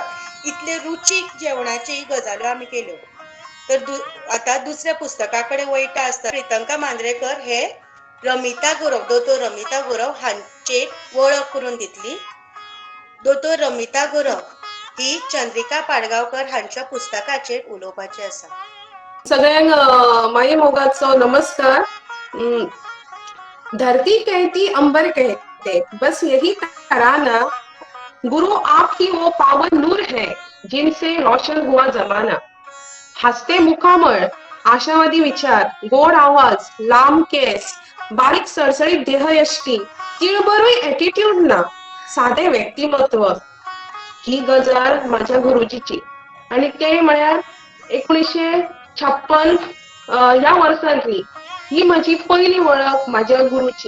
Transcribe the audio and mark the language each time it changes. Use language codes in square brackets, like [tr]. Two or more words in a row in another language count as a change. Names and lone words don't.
[kok] इतले रुचीक जेवणाची गजाल्यो आमी केल्यो. तर आतां दुसऱ्या पुस्तका कडेन वयता आसतना प्रितंका मांद्रेकर हे रमिता गुरव, दोतोर रमिता गुरव हांचेर वळख करून दितली. दोतोर रमिता गुरव ही चंद्रिका पाडगांवकर हांच्या पुस्तकाचेर उलोवपाचें आसा. सगळ्यांक माई मोगाचो नमस्कार. [hi] धरती कहती अंबर कहते, बस यही तराना, गुरु आप ही वो पावन नूर है जिनसे रोशन हुआ जमाना. [kok] हसते मुखामळ, आशावादी विचार, गोड आवाज, लांब केस, बारीक सळसळीत देहयष्टी, तिळबरोई ॲटिट्यूड ना, साधे व्यक्तिमत्व, ही गजाल माझ्या गुरुजीची. आणि ते म्हळ्यार 1956 ह्या वर्सांतली ही माझी पहिली वळख माझ्या गुरुची.